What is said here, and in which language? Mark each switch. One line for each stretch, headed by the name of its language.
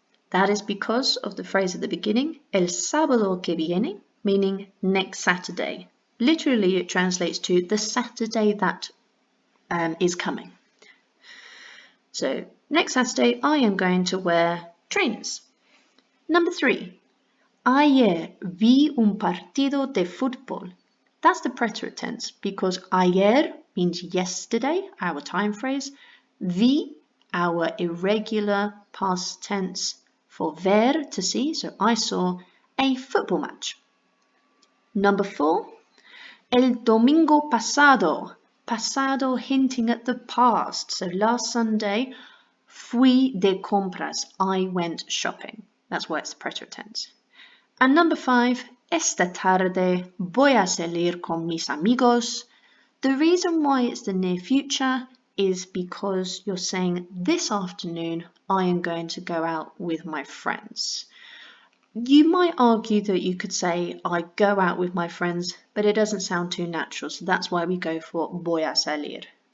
English: That is because of the phrase at the beginning,
Spanish: el sábado que viene,
English: meaning next Saturday. Literally, it translates to the Saturday that is coming. So, next Saturday, I am going to wear trainers. Number 3.
Spanish: Ayer vi un partido de fútbol.
English: That's the preterite tense because ayer means yesterday, our time phrase. Vi, our irregular past tense for ver, to see. So I saw a football match. Number 4.
Spanish: El domingo pasado.
English: Pasado hinting at the past. So last Sunday,
Spanish: fui de compras.
English: I went shopping. That's why it's the preterite tense. And number 5,
Spanish: esta tarde voy a salir con mis amigos.
English: The reason why it's the near future is because you're saying this afternoon I am going to go out with my friends. You might argue that you could say I go out with my friends, but it doesn't sound too natural, so that's why we go for
Spanish: voy a salir.